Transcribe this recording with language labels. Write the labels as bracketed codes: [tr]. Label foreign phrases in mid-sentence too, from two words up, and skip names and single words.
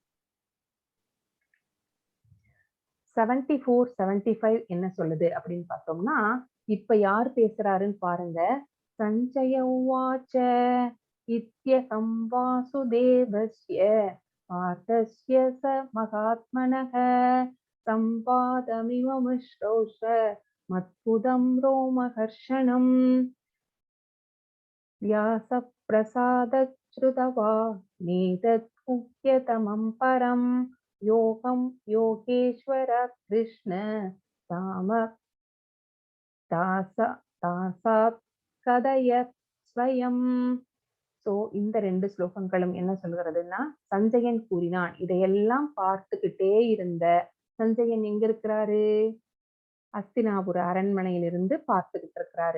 [ta] 74, 75 என்ன சொல்லுது அப்படின்னு பார்த்தோம்னா, இப்ப யார் பேசுறாருன்னு பாருங்க. [sa] सञ्जय उवाच इत्यहं वासुदेवस्य पार्थस्य च महात्मनः संवादमिमम् अश्रौषम् अद्भुतं रोमहर्षणम् व्यासप्रसादश्रुतवा नेतत् गुह्यतमं परं योगं योगेश्वर कृष्ण साक्षात् कथयतः स्वयम्. [ta] சோ இந்த 2 ஸ்லோகங்களும் என்ன சொல்கிறதுன்னா, சஞ்சயன் கூறினான். இதையெல்லாம் பார்த்துக்கிட்டே இருந்த சஞ்சயன் எங்க இருக்கிறாரு? அஸ்தினாபுர அரண்மனையிலிருந்து பார்த்துக்கிட்டு இருக்கிறாரு.